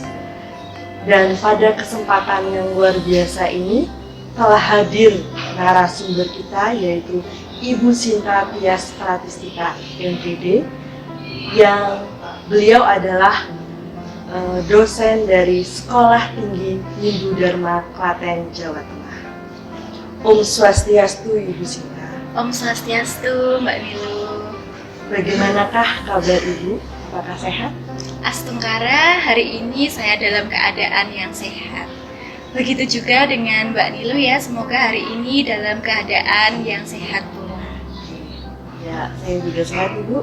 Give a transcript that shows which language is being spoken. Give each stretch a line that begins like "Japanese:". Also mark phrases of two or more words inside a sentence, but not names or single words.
Indonesian: Dan pada kesempatan yang luar biasa ini telah hadir narasumber kita yaitu Ibu Sinta Tias Pratistika MPD yang beliau adalah dosen dari Sekolah Tinggi Hindu Dharma Klaten, Jawa Tengah.
Balinese: Om Swastiastu
Indonesian: Ibu Sinta.
Balinese: Om Swastiastu
Indonesian: Mbak Nilu. Bagaimanakah kabar Ibu? Apakah sehat? Astungkara, hari ini saya dalam keadaan yang sehat. Begitu juga dengan Mbak Nilu ya, semoga hari ini dalam keadaan yang sehat pula. Ya, saya juga sehat Ibu.